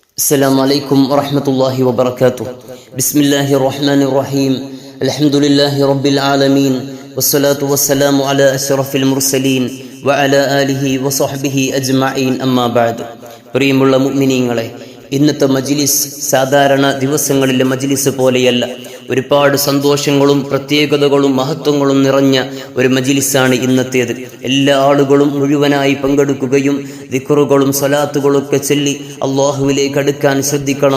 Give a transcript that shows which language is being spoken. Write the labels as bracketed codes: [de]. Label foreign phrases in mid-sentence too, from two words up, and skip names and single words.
[ar] السلام عليكم ورحمة الله وبركاته. بسم الله الرحمن الرحيم. الحمد لله رب العالمين والصلاة والسلام على أشرف المرسلين وعلى آله وصحبه أجمعين أما بعد. [ml] പ്രിയമുള്ള മുഅ്മിനീങ്ങളെ, ഇന്നത്തെ മജ്ലിസ് സാധാരണ ദിവസങ്ങളിലെ മജ്ലിസ് പോലെയല്ല. ഒരുപാട് സന്തോഷങ്ങളും പ്രത്യേകതകളും മഹത്വങ്ങളും നിറഞ്ഞ ഒരു മജ്ലിസാണ് ഇന്നത്തേത്. എല്ലാ ആളുകളും മുഴുവനായി പങ്കെടുക്കുകയും ദിക്റുകളും സ്വലാത്തുകളൊക്കെ ചൊല്ലി അള്ളാഹുവിലേക്ക് അടുക്കാൻ ശ്രദ്ധിക്കണം.